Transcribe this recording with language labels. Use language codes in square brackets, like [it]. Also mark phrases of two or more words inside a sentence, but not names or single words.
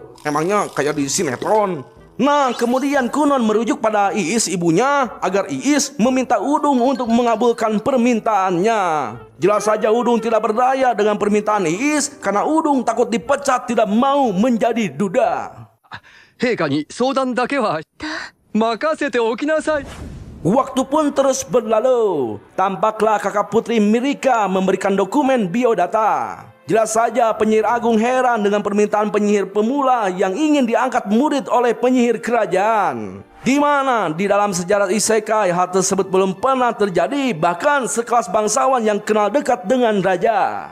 [id] Emangnya kayak di sinetron. Nah, kemudian Kunon merujuk pada Iis ibunya agar Iis meminta Udung untuk mengabulkan permintaannya. Jelas saja Udung tidak berdaya dengan permintaan Iis karena Udung takut dipecat tidak mau menjadi duda. [ja] 陛下に相談だけは任せておきなさい。 [id] Waktu pun terus berlalu. Tampaklah kakak putri Mirika memberikan dokumen biodata. Jelas saja penyihir agung heran dengan permintaan penyihir pemula yang ingin diangkat murid oleh penyihir kerajaan. Di mana di dalam sejarah isekai hal tersebut belum pernah terjadi, bahkan sekelas bangsawan yang kenal dekat dengan raja.